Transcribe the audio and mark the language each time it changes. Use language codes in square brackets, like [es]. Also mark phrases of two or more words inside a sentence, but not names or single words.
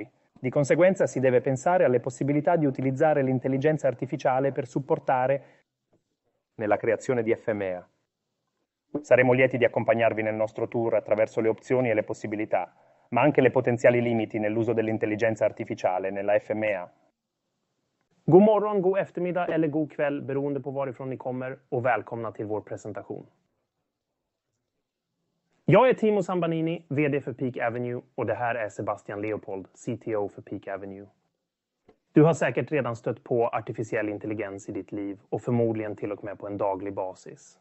[it] Di conseguenza si deve pensare alle possibilità di utilizzare l'intelligenza artificiale per supportare nella creazione di FMEA. Saremo lieti di accompagnarvi nel nostro tour attraverso le opzioni e le possibilità, ma anche le potenziali limiti nell'uso dell'intelligenza artificiale nella FMEA. [sv] God morgon, god eftermiddag eller god kväll beroende på varifrån ni kommer och välkomna till vår presentation. Jag är Thiemo Zambanini, VD för PeakAvenue och det här är Sebastian Leopold, CTO för PeakAvenue. Du har säkert redan stött på artificiell intelligens i ditt liv och förmodligen till och med på en daglig basis.